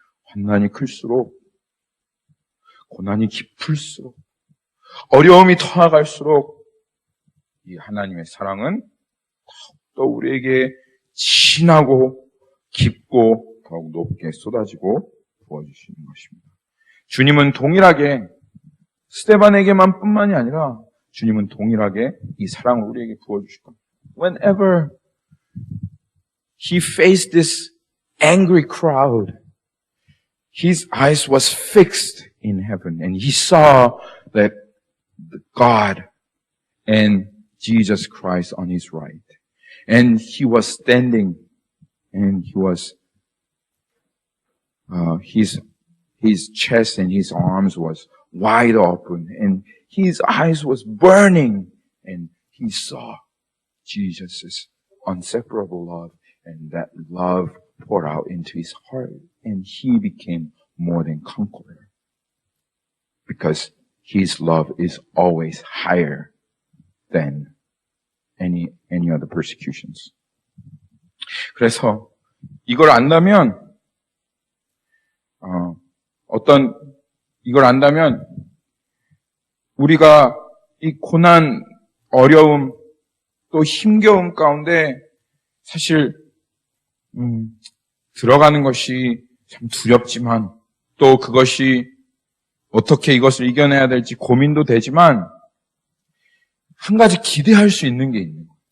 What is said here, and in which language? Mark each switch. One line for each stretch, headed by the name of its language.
Korean: 환난이 클수록, 고난이 깊을수록, 어려움이 더나갈수록 이 하나님의 사랑은 더욱더 우리에게 진하고 깊고 더욱 높게 쏟아지고 부어주시는 것입니다. 주님은 동일하게 스데반에게만 뿐만이 아니라 주님은 동일하게 이 사랑을 우리에게 부어주실 겁니다.
English: Whenever he faced this angry crowd, his eyes was fixed in heaven and he saw that God and Jesus Christ on his right. And he was standing and he was, his chest and his arms was wide open and his eyes was burning and he saw Jesus' inseparable love and that love poured out into his heart and he became more than conqueror because his love is always higher than any other persecutions.
Korean: 그래서 이걸 안다면 이걸 안다면 우리가 이 고난, 어려움, 또 힘겨움 가운데 사실 들어가는 것이 참 두렵지만 또 그것이 어떻게 이것을 이겨내야 될지 고민도 되지만 한 가지 기대할 수 있는 게 있는 거예요.